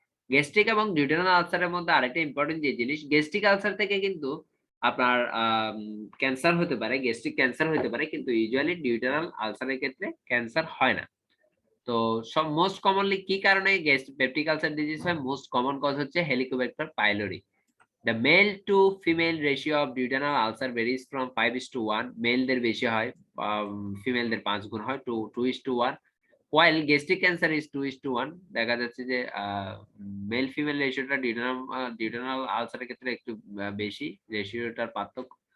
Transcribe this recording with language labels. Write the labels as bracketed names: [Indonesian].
[Bangla] Gastric এবং ডিউটেনাল আলসারের মধ্যে আরেকটা ইম্পর্টেন্ট যে জিনিস, গ্যাস্ট্রিক আলসার থেকে কিন্তু আপনার ক্যান্সার হতে পারে, গ্যাস্ট্রিক ক্যান্সার হতে পারে, কিন্তু ইউজুয়ালি ডিউটেনাল আলসারের ক্ষেত্রে ক্যান্সার হয় না। তো সব মোস্ট কমনলি কি কারণে পেপটিক আলসার ডিজিজ হয়? মোস্ট কমন কজ হচ্ছে Helicobacter pylori. [English] The male to female ratio of duodenal ulcer varies from 5:1, [Bangla] মেলদের বেশি হয়, ফিমেলদের ৫ গুণ হয়, [English] 2:1, while gastric cancer is 2:1। [Bangla] দেখা যাচ্ছে যে মেল ফিমেল রেশিওটা ডিউডেনাল আলসারের ক্ষেত্রে একটু বেশি, রেশিওটার পার্থক্য।